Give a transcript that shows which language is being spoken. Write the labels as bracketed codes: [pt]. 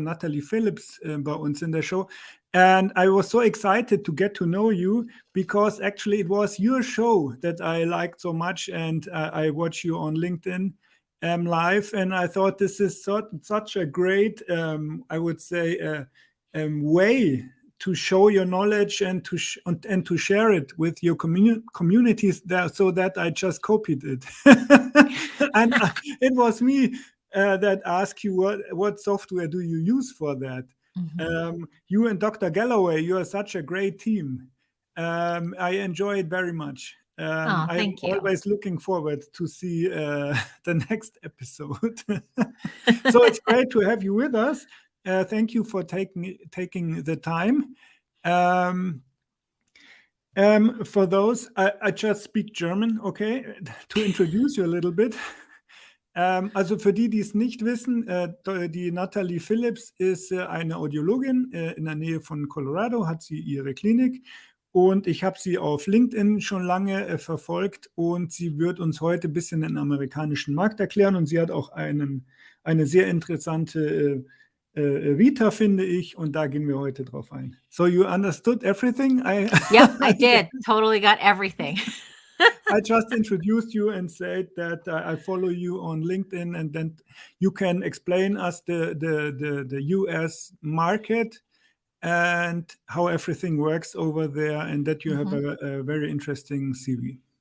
[de] Natalie Phillips bei uns in der Show. [en] And I was so excited to get to know you because actually it was your show that I liked so much, and I watch you on LinkedIn live, and I thought this is such a great, I would say, way to show your knowledge and to share it with your communities there, so that I just copied it. And it was me that asked you what software do you use for that. You and Dr. Galloway, you are such a great team. I enjoy it very much. I'm Thank you. always looking forward to see the next episode. So it's great to have you with us. Thank you for taking the time. For those, I just speak German, okay, to introduce you a little bit. [de] Also für die es nicht wissen, die Natalie Phillips ist eine Audiologin in der Nähe von Colorado, hat sie ihre Klinik. Und ich habe sie auf LinkedIn schon lange verfolgt, und sie wird uns heute ein bisschen den amerikanischen Markt erklären. Und sie hat auch eine sehr interessante Vita, finde ich, und da gehen wir heute drauf ein. [en] So you understood everything? Yep, I did. Totally got everything. I just introduced you and said that I follow you on LinkedIn, and then you can explain us the US market and how everything works over there, and that you have a very interesting CV.